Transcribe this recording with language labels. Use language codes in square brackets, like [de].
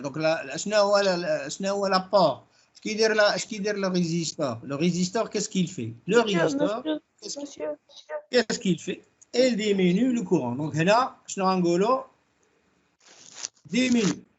[ar] دونك شنو هو لابور؟ اش كيدير لو ريزيستور؟ لو ريزيستور [fr] qu'est-ce qu'il fait? Le résisteur qu'est-ce qu'il fait? Il diminue le courant. [ar] Donc هنا شنو غنقولوا؟ diminue.